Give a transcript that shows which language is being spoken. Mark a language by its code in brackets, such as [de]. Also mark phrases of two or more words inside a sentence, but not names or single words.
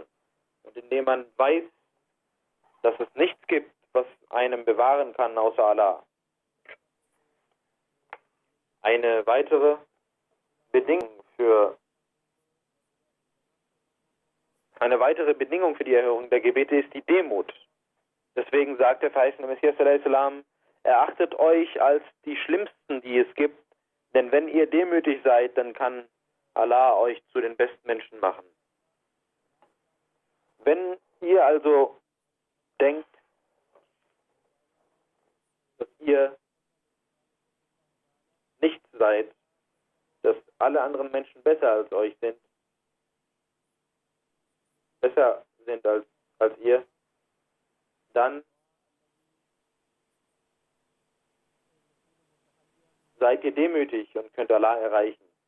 [de] Und indem man weiß, dass es nichts gibt, was einem bewahren kann außer Allah. Eine weitere Bedingung für die Erhörung der Gebete ist die Demut. Deswegen sagt der verheißene Messias [ar] صلى الله عليه وسلم, [de] erachtet euch als die Schlimmsten, die es gibt, denn wenn ihr demütig seid, dann kann Allah euch zu den besten Menschen machen. Wenn ihr also denkt, dass ihr nicht seid, dass alle anderen Menschen besser als euch sind, besser sind als ihr, dann seid ihr demütig und könnt Allah erreichen.